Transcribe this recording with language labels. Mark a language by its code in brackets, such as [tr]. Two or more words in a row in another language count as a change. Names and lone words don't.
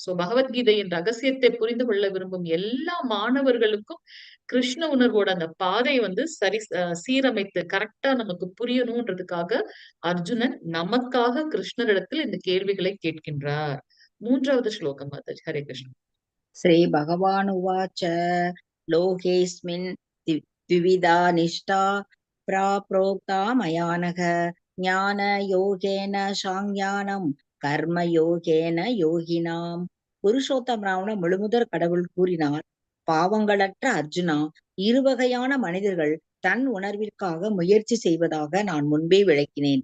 [ta] சோ பகவத்கீதையின் ரகசியத்தை புரிந்து கொள்ள விரும்பும் எல்லா மாணவர்களுக்கும் கிருஷ்ண உணர்வோட அந்த பாதையை வந்து சீரமைத்து கரெக்டா நமக்கு புரியணும்ன்றதுக்காக அர்ஜுனன் நமக்காக கிருஷ்ணரிடத்தில் இந்த கேள்விகளை கேட்கின்றார். 3வது ஸ்லோகம் மாதாஜி. ஹரே கிருஷ்ணன். [sa] श्री भगवान् उवाच लोकेऽस्मिन् द्विविधा निष्ठा प्रोक्ता मया नघ ज्ञान योगेन साङ्ज्ञानम् कर्म योगेन योगिनाम्. [ta] புருஷோத்தம் ராவண முழுமுதற் கடவுள் கூறினார், பாவங்களற்ற அர்ஜுனா, இருவகையான மனிதர்கள் தன் உணர்விற்காக முயற்சி செய்வதாக நான் முன்பே விளக்கினேன்.